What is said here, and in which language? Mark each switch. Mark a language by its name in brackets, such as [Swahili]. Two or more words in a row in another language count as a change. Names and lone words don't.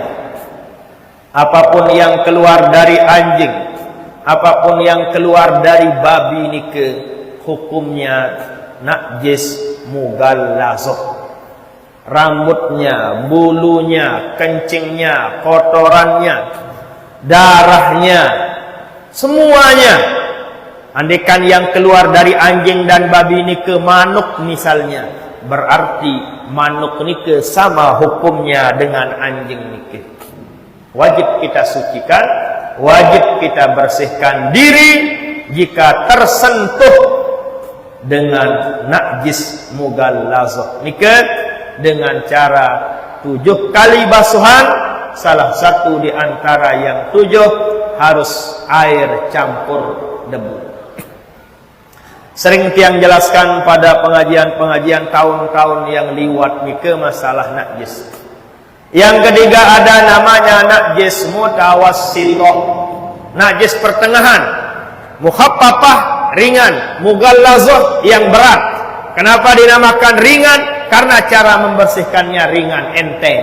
[Indonesian] Apapun yang keluar dari anjing, apapun yang keluar dari babi nike, hukumnya najis mughallazah. Rambutnya, bulunya, kencingnya, kotorannya, darahnya, semuanya. Andaikan yang keluar dari anjing dan babi nike manuk misalnya, berarti manuk nike sama hukumnya dengan anjing nike. Wajib kita sucikan, wajib kita bersihkan diri jika tersentuh dengan najis mughallazah nike, dengan cara 7 kali basuhan. Salah satu di antara yang 7 harus air campur debu. Sering tiang jelaskan pada pengajian-pengajian tahun-tahun yang liwat nike masalah najis. Yang ketiga ada namanya najis mutawassithah, najis pertengahan. Mukhaffafah ringan, mughallazah yang berat. Kenapa dinamakan ringan? Karena cara membersihkannya ringan, enteng.